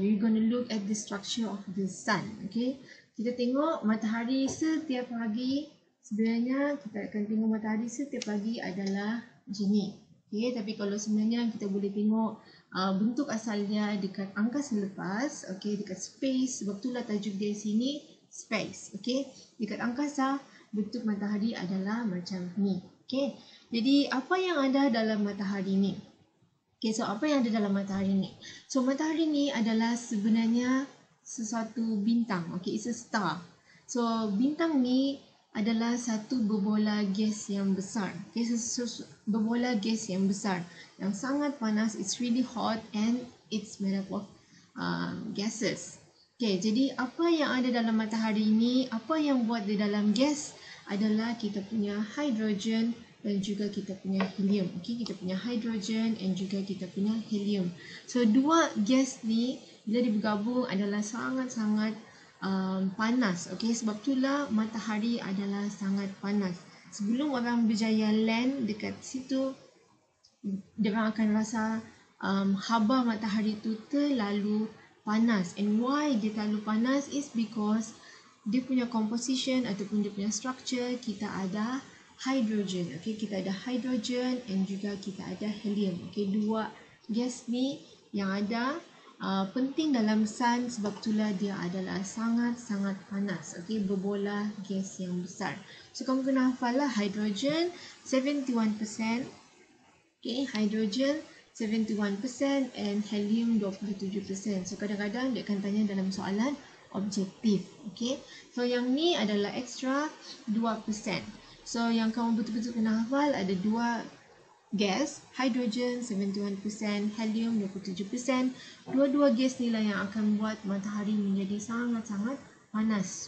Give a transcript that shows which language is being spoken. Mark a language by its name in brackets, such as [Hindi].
[English] We're going to look at the structure of the sun. [Malay] Okay, kita tengok matahari setiap pagi. Sebenarnya kita akan tengok matahari setiap pagi adalah macam ni. Okay, tapi kalau sebenarnya kita boleh tengok bentuk asalnya dekat angkasa lepas, okay, dekat space, sebab itulah tajuk dia sini space. Okay, dekat angkasa bentuk matahari adalah macam ni. Okay, jadi apa yang ada dalam matahari ni? Okay, so apa yang ada dalam matahari ni? So matahari ni adalah sebenarnya sesuatu bintang. Okay, [English] it's a star. [Malay] So bintang ni adalah satu berbola gas yang besar. Okay, berbola gas yang besar yang sangat panas. [English] It's really hot and it's made up of gases. [Malay] Okay, jadi apa yang ada dalam matahari ini, apa yang buat di dalam gas adalah kita punya hydrogen dan juga kita punya helium. Okay, kita punya hydrogen dan juga kita punya helium. So dua gas ni bila bergabung adalah sangat-sangat panas. Okay, sebab itulah matahari adalah sangat panas. Sebelum orang berjaya land dekat situ, mereka akan rasa haba matahari itu terlalu panas. [English] And why [Malay] dia terlalu panas [English] is because [Malay] dia punya composition ataupun dia punya structure, kita ada hydrogen. Okay, kita ada hydrogen dan juga kita ada helium. Okay, dua gas ni yang ada penting dalam sun, sebab itulah dia adalah sangat-sangat panas. Okay, berbola gas yang besar. So kamu kena hafal lah hydrogen 71%. Okay, hydrogen 71% and helium 27%. So kadang-kadang dia akan tanya dalam soalan objektif. Okay, so yang ni adalah extra 2%. So yang kamu betul-betul kena hafal ada dua gas, hydrogen 71%, helium 27%. Dua-dua gas ni lah yang akan buat matahari menjadi sangat-sangat panas.